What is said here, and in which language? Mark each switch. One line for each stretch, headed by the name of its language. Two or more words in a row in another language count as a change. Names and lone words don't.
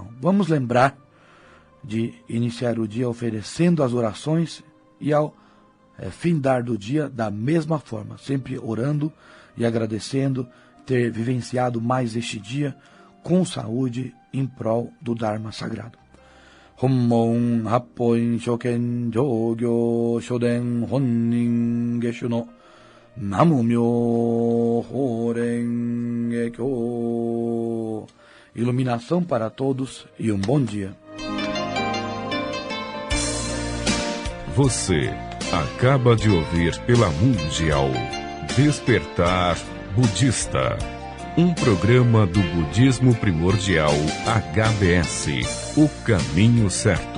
Portuguese: Vamos lembrar de iniciar o dia oferecendo as orações e ao findar do dia da mesma forma, sempre orando e agradecendo ter vivenciado mais este dia com saúde em prol do Dharma sagrado.
Japanese: 本門八品上行所伝本因下種の南無妙法蓮華経.
Portuguese: Iluminação para todos e um bom dia. Você acaba de ouvir pela Mundial Despertar Budista, um programa do Budismo Primordial HBS, o caminho certo.